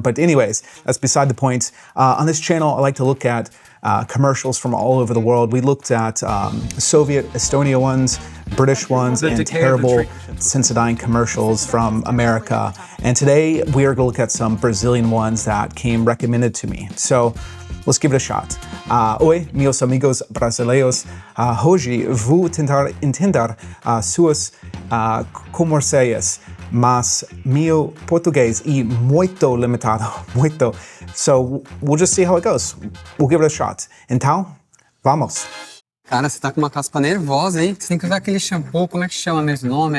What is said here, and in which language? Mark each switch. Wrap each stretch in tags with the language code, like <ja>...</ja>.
<en>But anyways, that's beside the point. On this channel, I like to look at commercials from all over the world. We looked at Soviet Estonia ones, British ones, and terrible Sensodyne commercials from America. And today, we are gonna look at some Brazilian ones that came recommended to me. So let's give it a shot.</en> <pt>Oi, meus amigos brasileiros. Hoje vou tentar entender suas comerciais, mas meu português é muito limitado, muito.</pt> <en>So we'll just see how it goes. We'll give it a shot.</en> <pt>Então, vamos. Cara, você tá com uma caspa nervosa, hein? Você tem que usar aquele shampoo, como é que chama mesmo o nome?</pt>